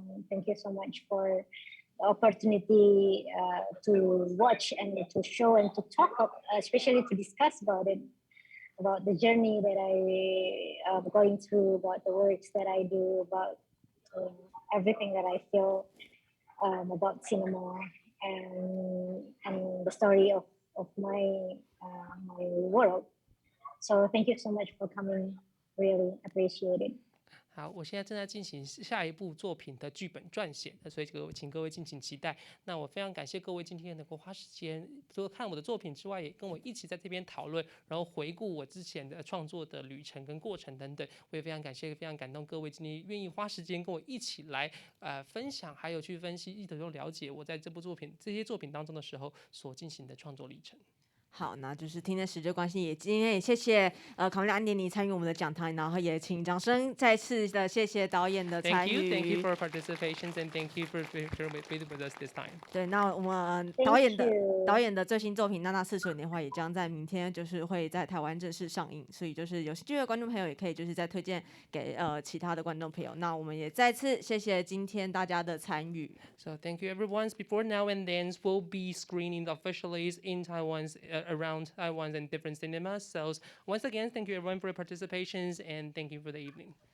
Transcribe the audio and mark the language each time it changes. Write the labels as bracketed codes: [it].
[en] Thank you so much for the opportunity to watch and to show and to talk, especially to discuss about it, about the journey that I am going through, about the works that I do, about everything that I feel about cinema and the story of my my world. So thank you so much for coming. Really appreciate it. [zh] 好，我现在正在进行下一部作品的剧本撰写，所以请各位敬请期待。那我非常感谢各位今天能够花时间，除了看我的作品之外，也跟我一起在这边讨论，然后回顾我之前的创作的旅程跟过程等等。我也非常感谢、非常感动各位今天愿意花时间跟我一起来分享，还有去分析，一直都了解我在这些作品当中的时候所进行的创作历程。好，那就是今天时间关系，今天也谢谢卡米拉安迪尼参与我们的讲堂，然后也请掌声再次的谢谢导演的参与。 [en] Thank you for participation and thank you for being with us this time. [zh] 对，那我们导演的最新作品《娜娜40年华》也将在明天就是会在台湾正式上映，所以就是有兴趣的观众朋友也可以就是再推荐给其他的观众朋友。那我们也再次谢谢今天大家的参与。 [en] So thank you everyone. Before now and then, we'll be screening officially in Taiwan's around Taiwan and different cinemas. So once again, thank you everyone for your participations and thank you for the evening.